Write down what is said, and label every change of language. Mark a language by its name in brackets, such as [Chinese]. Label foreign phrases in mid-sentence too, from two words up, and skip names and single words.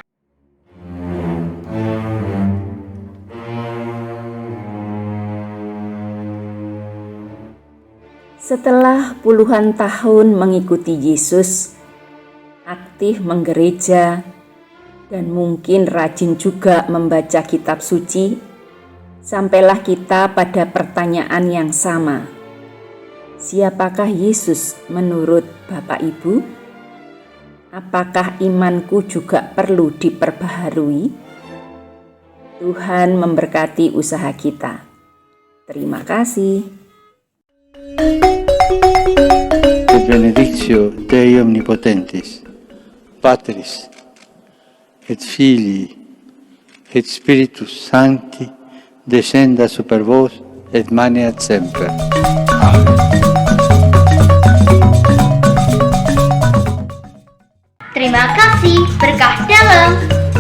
[Indonesian] Setelah puluhan tahun mengikuti Yesus, aktif menggereja, dan mungkin rajin juga membaca kitab suci, sampailah kita pada pertanyaan yang sama. Siapakah Yesus menurut Bapak Ibu? Apakah imanku juga perlu diperbaharui? Tuhan memberkati usaha kita. Terima kasih. [Latin] Et benedictio Dei omnipotentis, Patris, et Filii, et Spiritus Sancti, descenda super vos, et maneat semper. Amen. [Indonesian] Terima kasih, [Javanese] berkah dalam.